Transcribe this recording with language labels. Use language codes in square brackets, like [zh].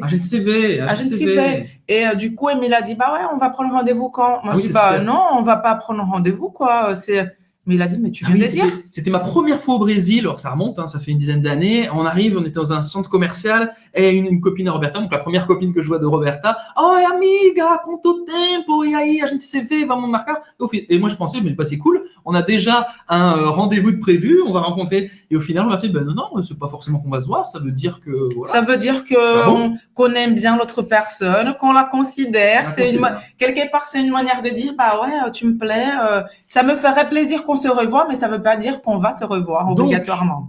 [pt] A gente se vê. [fr] Et du coup, Emile a dit, bah ouais, on va prendre rendez-vous quand? Moi, je dis, non, on va pas prendre rendez-vous, quoi. Mais il a dit, mais tu viens de dire. C'était ma première fois au Brésil, alors ça remonte, ça fait une dizaine d'années. On arrive, on était dans un centre commercial et une copine à Roberta, donc la première copine que je vois de Roberta. [pt] Oh, amiga, quanto tempo, e aí, a gente se vê, vamos marcar. [fr] Et moi, je pensais, mais c'est cool, on a déjà un rendez-vous de prévu, on va rencontrer. Et au final, on m'a fait, non, c'est pas forcément qu'on va se voir, ça veut dire que. Voilà. Ça veut dire qu'on aime bien l'autre personne, qu'on la considère. Quelque part, c'est une manière de dire, bah ouais, tu me plais, ça me ferait plaisir qu'on se revoit, mais ça ne veut pas dire qu'on va se revoir obligatoirement.